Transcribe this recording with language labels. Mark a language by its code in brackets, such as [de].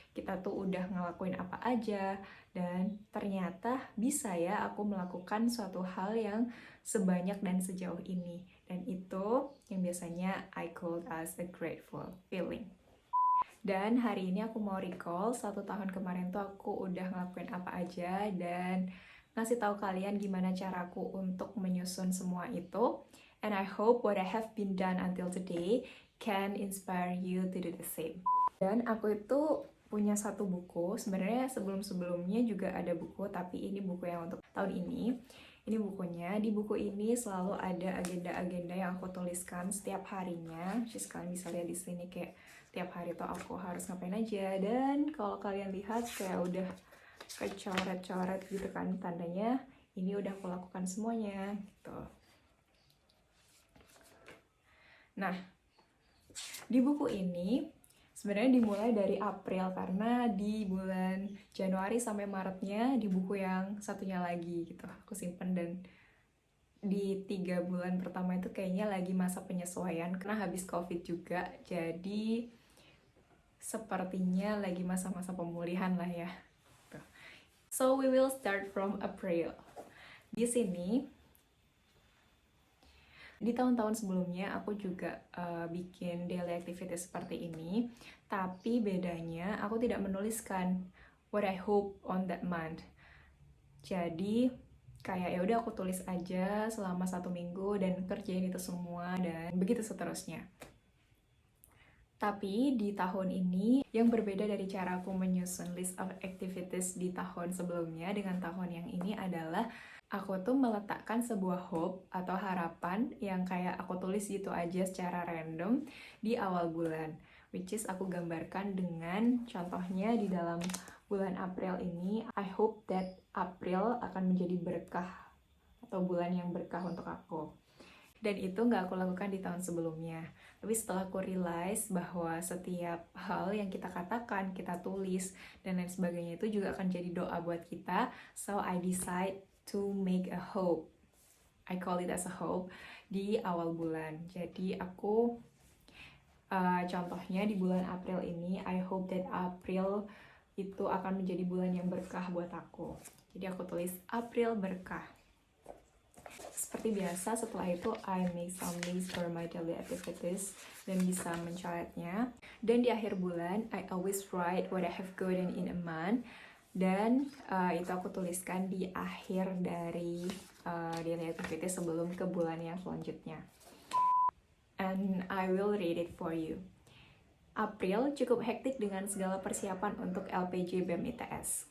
[id] Kita tuh udah ngelakuin apa aja, dan ternyata bisa ya aku melakukan suatu hal yang sebanyak dan sejauh ini. Dan itu yang biasanya [en] I call as a grateful feeling. [id] Dan hari ini aku mau recall 1 tahun kemarin tuh aku udah ngelakuin apa aja dan ngasih tahu kalian gimana caraku untuk menyusun semua itu. [en] And I hope what I have been done until today can inspire you to do the same. [id] Dan aku itu punya satu buku, sebenarnya sebelum-sebelumnya juga ada buku, tapi ini buku yang untuk tahun ini. Ini bukunya, di buku ini selalu ada agenda-agenda yang aku tuliskan setiap harinya. Just kalian bisa lihat di sini kayak tiap hari tuh aku harus ngapain aja. Dan kalau kalian lihat kayak udah kecoret-coret gitu kan, tandanya ini udah aku lakukan semuanya gitu. Nah, di buku ini sebenarnya dimulai dari April, karena di bulan Januari sampai Maretnya di buku yang satunya lagi gitu aku simpen, dan di 3 bulan pertama itu kayaknya lagi masa penyesuaian karena habis COVID juga, jadi sepertinya lagi masa-masa pemulihan lah ya. [en] So we will start from April. [id] Di sini, di tahun-tahun sebelumnya aku juga bikin daily activity seperti ini, tapi bedanya aku tidak menuliskan [en] what I hope on that month. [id] Jadi kayak ya udah aku tulis aja selama 1 minggu dan kerjain itu semua dan begitu seterusnya. Tapi di tahun ini yang berbeda dari cara aku menyusun list of activities di tahun sebelumnya dengan tahun yang ini adalah aku tuh meletakkan sebuah hope atau harapan yang kayak aku tulis gitu aja secara random di awal bulan, [en] which is [id] aku gambarkan dengan contohnya di dalam bulan April ini, [en] I hope that [id] April akan menjadi berkah atau bulan yang berkah untuk aku. Dan itu nggak aku lakukan di tahun sebelumnya. Tapi setelah aku realize bahwa setiap hal yang kita katakan, kita tulis, dan lain sebagainya itu juga akan jadi doa buat kita. [en] So I decide to make a hope. I call it as a hope [id] di awal bulan. Jadi aku contohnya di bulan April ini, [en] I hope that [id] April itu akan menjadi bulan yang berkah buat aku. Jadi aku tulis April berkah. Seperti biasa, setelah itu [en] I make some list for my daily activities [id] dan bisa mencoretnya. Dan di akhir bulan, [en] I always write what I have gotten in a month. [id] Dan itu aku tuliskan di akhir dari daily activities sebelum ke bulan yang selanjutnya. [en] And I I will read it for you. [id] April cukup hektik dengan segala persiapan untuk LPJ BEM ITS.